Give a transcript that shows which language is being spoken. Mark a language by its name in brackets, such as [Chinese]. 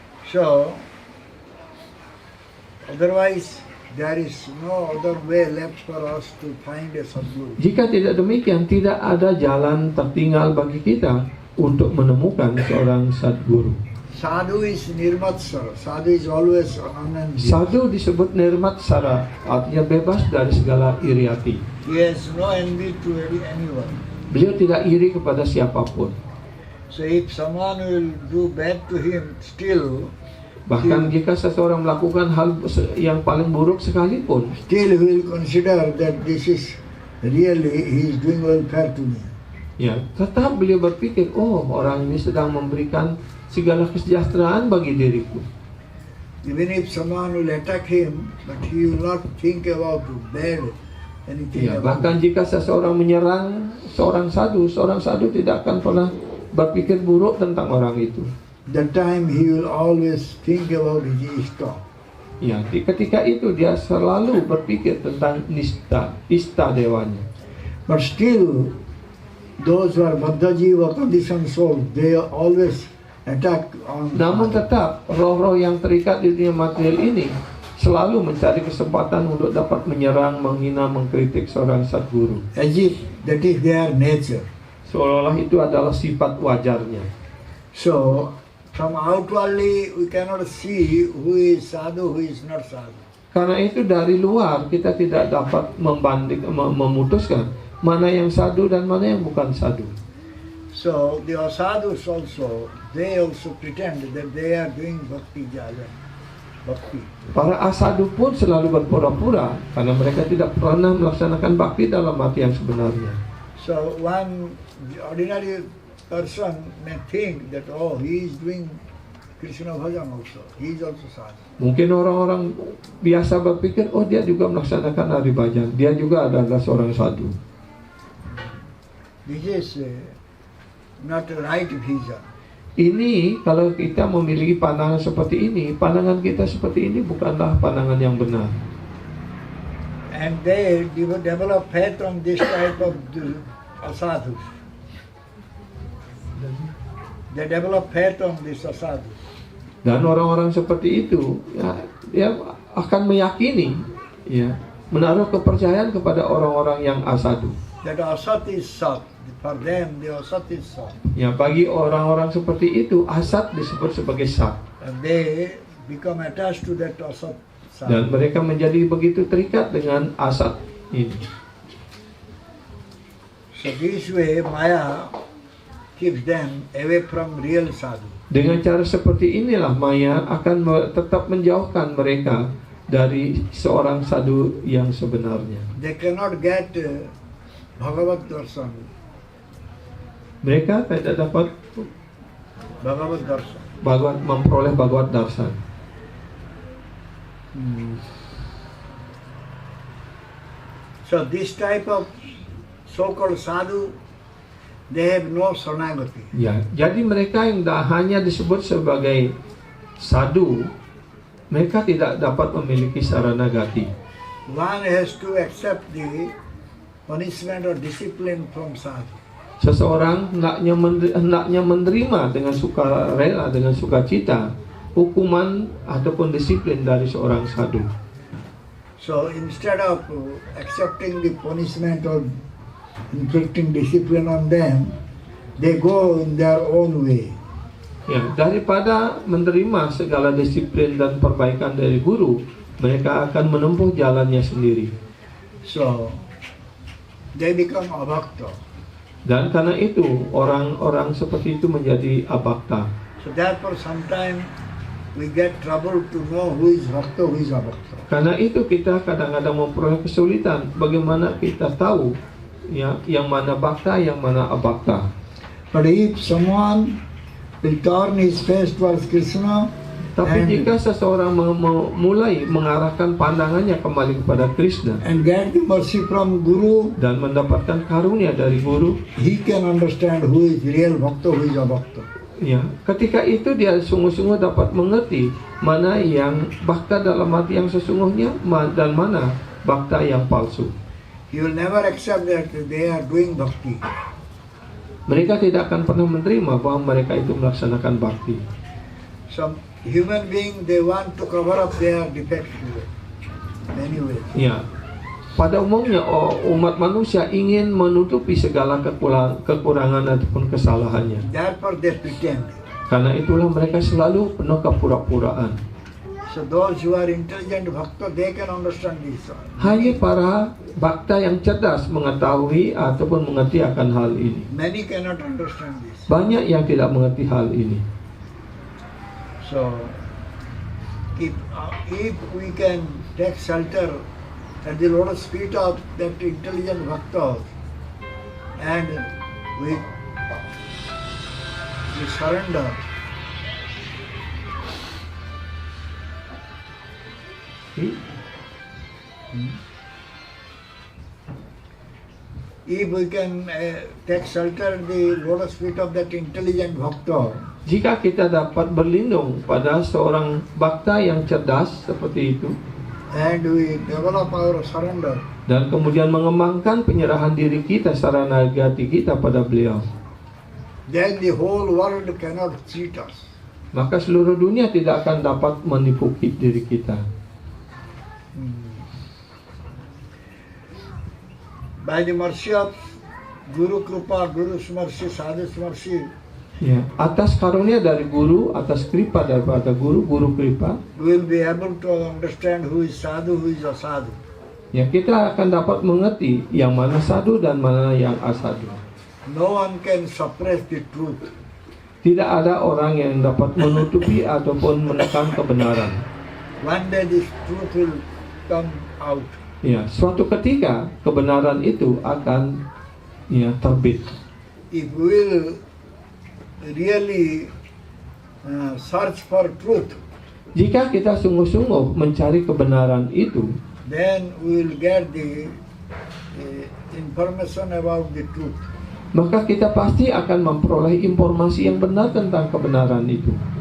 [English] So, otherwise, there is no other way left for us to find a Sadguru. [Indonesian] Jika tidak demikian, tidak ada jalan tertinggal bagi kita untuk menemukan seorang Sadguru. [English] Sadhu is nirmatsara. Sadhu is always anandya. [Indonesian] Sadhu disebut nirmatsara, artinya bebas dari segala iri hati. [English] He has no envy to anyone. [Indonesian] Beliau tidak iri kepada siapapun. [English] So if someone will do bad to him, still [Indonesian] Bahkan jika seseorang melakukan hal yang paling buruk sekalipun, [English] he will consider that this is really he is doing welfare to me. [Indonesian] ya, tetap beliau berpikir, oh orang ini sedang memberikan segala kesejahteraan bagi diriku. [English] Even if someone will attack him, but he will not think about bad anything [Indonesian] Ya, [English] about [Indonesian] bahkan jika seseorang menyerang seorang sadhu tidak akan pernah berpikir buruk tentang orang itu. [English] that time he will always think about his ishta. [Indonesian] Ya, ketika itu dia selalu berpikir tentang ista dewanya. [English] But still, those who are Baddha-jiva conditioned souls, they always attack on. [Indonesian] Namun tetap roh-roh yang terikat di dunia material ini selalu mencari kesempatan untuk dapat menyerang, menghina, mengkritik seorang Sadguru. [English] As if that is their nature. [Indonesian] Seolah-olah itu adalah sifat wajarnya. [English] So, From outwardly we cannot see who is sadhu, who is not sadhu. [Indonesian] Karena itu dari luar kita tidak dapat memutuskan mana yang sadhu dan mana yang bukan sadhu. [English] So the asadhus also, they also pretend that they are doing bhakti jaya, bhakti. [Indonesian] Para asadu pun selalu berpura-pura karena mereka tidak pernah melaksanakan bakti dalam arti yang sebenarnya. [English] So one ordinary person may think that he is doing Krishna bhajan also. He is also sadhu. [Indonesian] Mungkin orang-orang biasa berpikir, dia juga melaksanakan hari bhajan, dia juga adalah seorang sadhu. [English] This is not a right vision. [Indonesian] Ini kalau kita memiliki pandangan seperti ini, pandangan kita seperti ini bukanlah pandangan yang benar. [English] And they develop faith on this type of asadhus. They develop faith on this asadhus. [Indonesian] Dan orang-orang seperti itu, dia akan meyakini, menaruh kepercayaan kepada orang-orang yang asadu. [English] That asat is sat. For them, the asat is sat. [Indonesian] Bagi orang-orang seperti itu, asat disebut sebagai sat. [English] And they become attached to that asat. [Indonesian] Dan mereka menjadi begitu terikat dengan asat ini. [English] So this way, Maya keeps them away from real sadhu. [Indonesian] Dengan cara seperti inilah Maya akan tetap menjauhkan mereka dari seorang sadhu yang sebenarnya. [English] They cannot get Bhagavad Darshan. [Indonesian] Mereka tidak dapat Bhagavad Darshan. memperoleh Bhagavad Darshan. [English] So this type of so-called sadhu, they have no saranagati. [Indonesian] Jadi mereka yang hanya disebut sebagai sadhu, mereka tidak dapat memiliki saranagati. [English] One has to accept the punishment or discipline from sadhu. [Indonesian] Seseorang hendaknya menerima dengan sukarela, dengan sukacita hukuman ataupun disiplin dari seorang sadhu. [English] So instead of accepting the punishment or inflicting discipline on them, they go in their own way. [Indonesian] Daripada menerima segala disiplin dan perbaikan dari guru, mereka akan menempuh jalannya sendiri. [English] So they become abhakta. [Indonesian] Dan karena itu orang-orang seperti itu menjadi abhakta. [English] So therefore sometimes we get trouble to know who is bhakta, who is abhakta. [Indonesian] Karena itu kita kadang-kadang memperoleh kesulitan bagaimana kita tahu yang mana bhakta, yang mana abhakta. [English] But if someone will turn his face towards Krishna, [Indonesian] tapi jika seseorang mulai mengarahkan pandangannya kembali kepada Krishna [English] and get the mercy from Guru, [Indonesian] dan mendapatkan karunia dari guru, [English] he can understand who is real bhakta, who is abhakta. [Indonesian] Ketika itu dia sungguh-sungguh dapat mengerti mana yang bhakta dalam arti yang sesungguhnya dan mana bhakta yang palsu. [English] He will never accept that they are doing bhakti. [Indonesian] Mereka tidak akan pernah menerima bahwa mereka itu melaksanakan bakti. [English] Some human being, they want to cover up their defects many ways. [Indonesian] Pada umumnya umat manusia ingin menutupi segala kekurangan ataupun kesalahannya. [English] Therefore they pretend. [Indonesian] Karena itulah mereka selalu penuh kepura-puraan. [English] So those who are intelligent bhakta, they can understand this. [Indonesian] Hanya para bhakta yang cerdas mengetahui ataupun mengerti akan hal ini. [English] Many cannot understand this. [Indonesian] Banyak yang tidak mengerti hal ini. [English] So if we can take shelter at the lotus feet of that intelligent bhakta and we surrender, if we can take shelter at the lotus feet of that intelligent bhakta, [Indonesian] jika kita dapat berlindung pada seorang bhakta yang cerdas seperti itu, [English] and we develop our surrender, [Indonesian] dan kemudian mengembangkan penyerahan diri kita, saranagati kita pada beliau, [English] then the whole world cannot cheat us. [Indonesian] maka seluruh dunia tidak akan dapat menipu diri kita. [English] By the mercy of Guru Kripa, Guru's mercy, Sadhu's mercy, [Indonesian] Ya, atas karunia dari guru, atas kripa daripada guru, guru kripa, [English] we will be able to understand who is sadhu, who is asadhu. [Indonesian] ya kita akan dapat mengerti yang mana sadhu dan mana yang asadu. [English] No one can suppress the truth. [Indonesian] Tidak ada orang yang dapat menutupi ataupun menekan kebenaran. [English] One day this truth will come out. [Indonesian] Ya, suatu ketika kebenaran itu akan terbit. [English] If we will really search for truth, [Indonesian] Jika kita sungguh-sungguh mencari kebenaran itu, [English] then we will get the information about the truth. [Indonesian] maka kita pasti akan memperoleh informasi yang benar tentang kebenaran itu.